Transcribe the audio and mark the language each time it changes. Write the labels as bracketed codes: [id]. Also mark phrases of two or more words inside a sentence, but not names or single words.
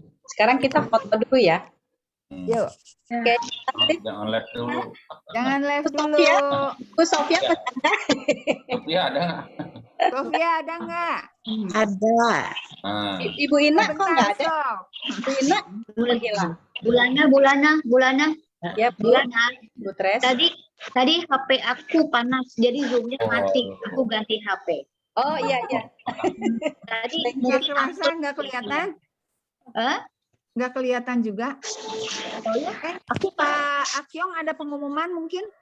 [id] Sekarang kita foto dulu ya. Yuk. Oke. Jangan live dulu. Jangan live dulu. Bu Sofia ada? Sofia ada nggak? Sofia ada nggak? Ada. Ibu Ina kok nggak ada? Ibu Ina hilang. Bulana. Ya, Bulana. Bu Tres. Tadi HP aku panas, jadi Zoom-nya mati. Aku ganti HP. Oh iya. Tadi Nggak kerasa, nggak kelihatan? Nggak kelihatan juga? Oh ya? Aku Pak Akyong ada pengumuman mungkin?